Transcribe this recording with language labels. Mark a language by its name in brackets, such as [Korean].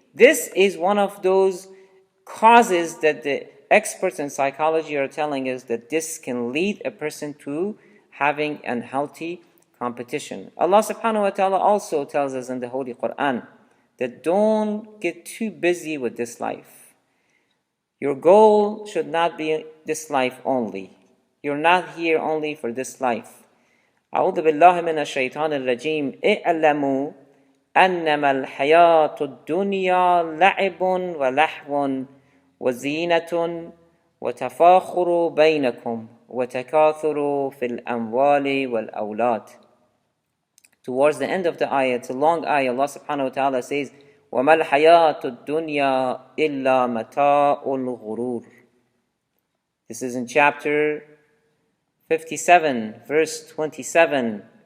[English] This is one of those causes that the experts in psychology are telling us that this can lead a person to having unhealthy competition. Allah subhanahu wa ta'ala also tells us in the Holy Quran that don't get too busy with this life. Your goal should not be this life only. You're not here only for this life. [Arabic] أعوذ بالله من الشيطان الرجيم اعلموا أنما الحياة الدنيا لعب ولهو وزينة وتفاخر بينكم وتكاثر في الأموال والأولاد. [English] Towards the end of the ayah, it's a long ayah, Allah subhanahu wa ta'ala says, [Arabic] وَمَا الْحَيَاةُ الدُّنْيَا إِلَّا مَتَاءُ الْغُرُورِ. [English] This is in chapter 57, verse 27.